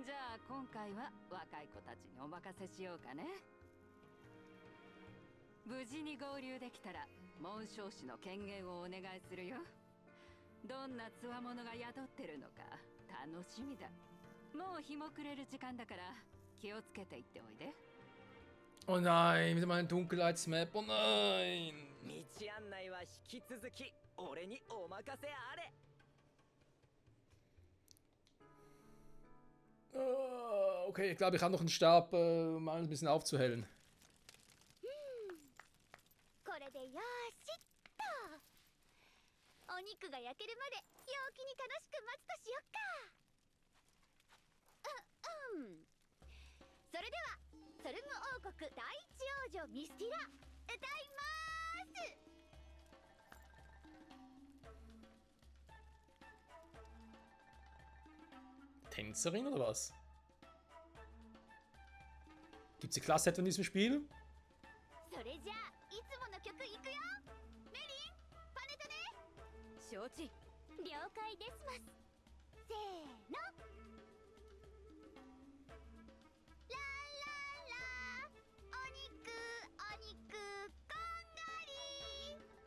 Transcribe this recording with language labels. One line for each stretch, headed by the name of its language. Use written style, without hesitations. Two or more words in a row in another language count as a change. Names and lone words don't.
Japanese: じゃあ今回は若い子たちにお任せしようかね。無事に合流できたら紋章師の権限をお願いするよ。どんな強者が宿ってるのか楽しみだ。もう日も暮れる時間だから気をつけていっておいで。
German: Oh nein, wieder mal ein Dunkelheitsmap. Oh nein.
Japanese: 道案内は引き続き俺にお任せあれ。
German: Okay, ich glaube, ich habe noch einen Stab, um mal ein bisschen aufzuhellen.
Japanese: これでよーしっと。お肉が焼けるまで陽気に楽しく待つとしよっか。それではソルム王国第一王女ミスティラ歌いまーす。
German: Tänzerin oder was? Gibt's die Klasse etwa in diesem Spiel?
Japanese: それじゃあいつもの曲いくよ。メリン、パネタね。承知。了解ですます。せーの。ラララ、お肉お肉こんがり。